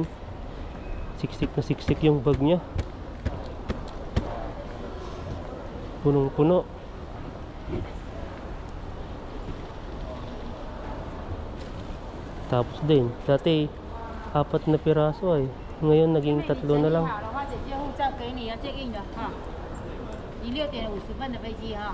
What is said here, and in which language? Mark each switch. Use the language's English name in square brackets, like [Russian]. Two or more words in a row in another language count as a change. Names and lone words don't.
[Filipino] Siksik na siksik yung bag niya, punong puno. Tapos din, dati 4 na piraso ay, ngayon naging 3 na lang. [Chinese] 好的话，姐姐护照给你，要 [English] check in [Chinese] 的哈。你6点50分的飞机哈。